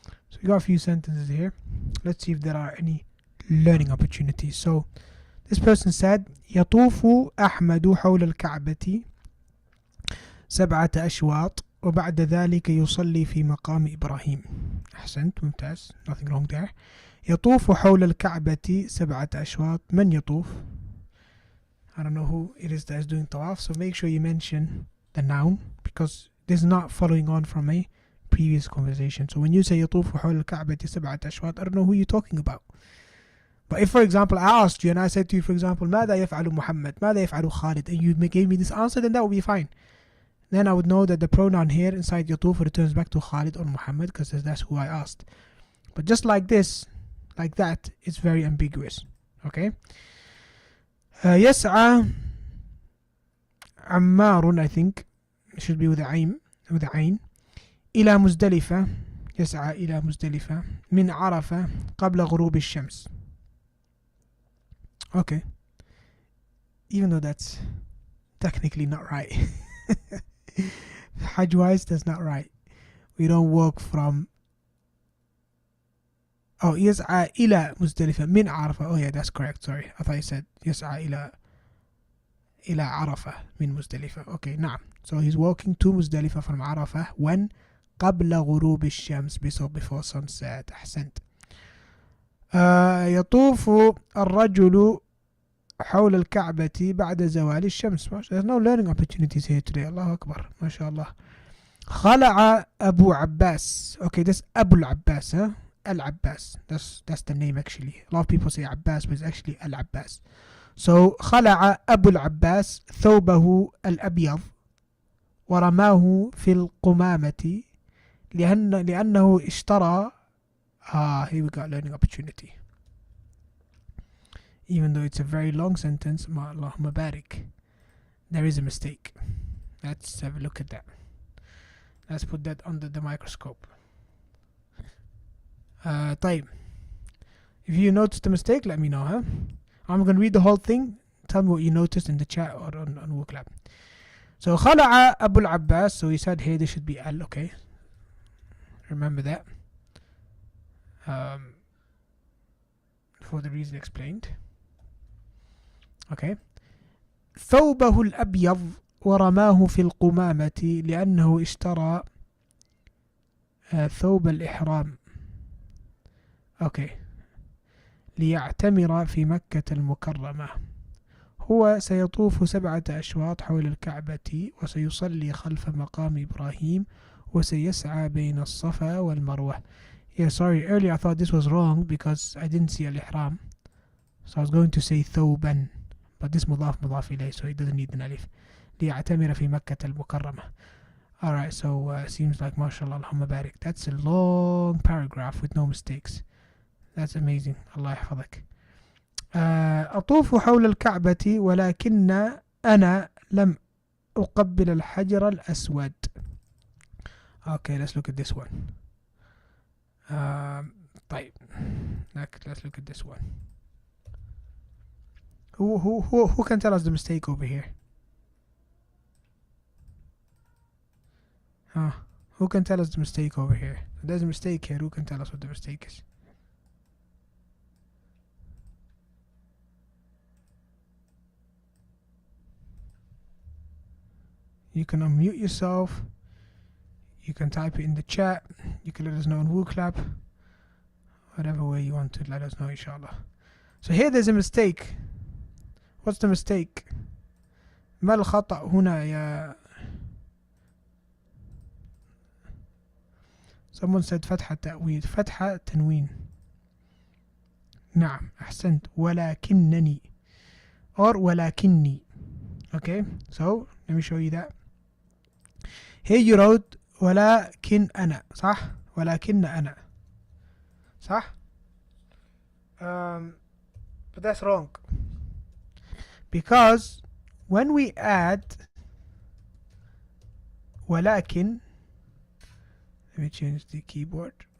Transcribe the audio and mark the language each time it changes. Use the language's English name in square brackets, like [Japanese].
[English] So we got a few sentences here. Let's see if there are any learning opportunities. So this person said [Arabic] يطوف أحمد حول الكعبة 7 أشواط وبعد ذلك يصلي في مقام إبراهيم. أحسنت، ممتاز. [English] Nothing wrong there. [Arabic] يطوف حول الكعبة 7 أشواط. من يطوف? [English] I don't know who it is that is doing tawaf, so make sure you mention the noun because this is not following on from a previous conversation. So when you say [Arabic] يطوف حول الكعبة 7 أشواط, [English] I don't know who you're talking about. But if, for example, I asked you and I said to you, for example, [Arabic] ماذا يفعل محمد? ماذا يفعل خالد? [English] And you gave me this answer, then that would be fine. Then I would know that the pronoun here inside يطوف returns back to Khalid or Muhammad because that's who I asked. But just like this, like that, it's very ambiguous. Okay? [Arabic] يسعى عمار, [English] I think it should be with a [Arabic] عين إلى مزدلفة. يسعى إلى مزدلفة من عرفة قبل غروب الشمس. [English] Okay. Even though that's technically not right. Hajj wise, that's not right. We don't walk from. [Arabic] Oh, يسعى إلى مزدلفة من عرفة. [English] Oh yeah, that's correct. Sorry, I thought you said [Arabic] يسعى إلى عرفة من مزدلفة. [English] Okay, [Arabic] نعم. [English] So he's walking to Muzdalifah from Arafah when [Arabic] قبل غروب الشمس, [English] before sunset. [Arabic] أحسنت. يطوف الرجل حول الكعبة بعد زوال الشمس. [English] There's no learning opportunities here today. [Arabic] الله أكبر, ما شاء الله. خلع أبو عباس. [English] Okay, that's [Arabic] أبو العباس, huh? [English] Al-Abbas. That's the name actually. A lot of people say Abbas, but it's actually Al-Abbas. [Arabic] So خلع أبو العباس ثوبه الأبيض ورماه في القمامة لأنه اشترى. [English] Here we got learning opportunity. Even though it's a very long sentence, Allahumma barik, there is a mistake. Let's have a look at that. Let's put that under the microscope. [Arabic] طيب. [English] If you noticed the mistake, let me know, huh? I'm going to read the whole thing. Tell me what you noticed in the chat or on WooClap. So [Arabic] خلع أبو العباس. [English] So he said here there should be al, okay. Remember that. For the reason explained. Okay. [Arabic] ثوبه الأبيض ورماه في القمامة لأنه اشترى ثوب الإحرام. [English] Okay. [Arabic] ليعتمر في مكة المكرمة. هو سيطوف 7 أشواط حول الكعبة وسيصلي خلف مقام إبراهيم وسيسعى بين الصفا والمروة. [English] Yeah, sorry, earlier I thought this was wrong because I didn't see al-ihram. So I was going to say [Arabic] ثوبا, [English] but this مضاف إليه, so it doesn't need an alif. [Arabic] ليعتمر في مكة المكرمة. [English] Alright, so seems like mashallah, Allahumma barik. That's a long paragraph with no mistakes. That's amazing. Allah [Arabic] يحفظك. أطوف حول الكعبة ولكن أنا لم أقبل الحجر الأسود. [English] Okay, let's look at this one. [Arabic] طيب. [English] Let's look at this one. Who can tell us the mistake over here? Who can tell us the mistake over here? There's a mistake here. Who can tell us what the mistake is? You can unmute yourself. You can type it in the chat. You can let us know on WooClap. Whatever way you want to let us know, inshallah. So here there's a mistake. What's the mistake? [Arabic] ما الخطأ هنا يا... [English] Someone said [Arabic] فتحة تأويل. فتحة تنوين. نعم أحسنت. ولكنني or ولكني. [English] Okay, so let me show you that. Here you wrote [Arabic] ولكن أنا, صح؟ ولكن أنا, صح؟ [English] But that's wrong. Because when we add [Arabic] ولكن, [English] let me change the keyboard.